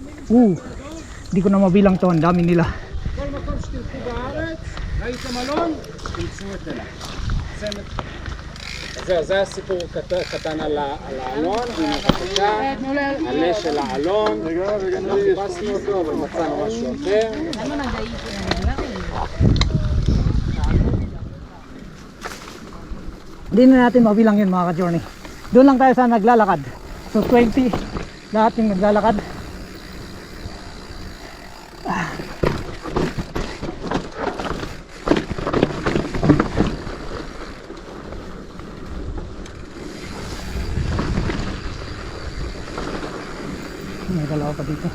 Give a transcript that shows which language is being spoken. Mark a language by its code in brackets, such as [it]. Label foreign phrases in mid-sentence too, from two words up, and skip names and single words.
[tl] Hindi ko na mabilang to, ang dami nila. [he] כל מקום שתלכו בארץ, ראיתם מלון, תמצאו את אלה. זהו, זה הסיפור קטן על האלון, הנה בבקשה, עלה של האלון, לא חיפשנו אותו אבל מצאנו משהו אחר. [tl] Hindi na natin mabilang yun mga ka-journey. Doon lang tayo sa naglalakad. So 20 lahat yung naglalakad. May dalawa pa dito.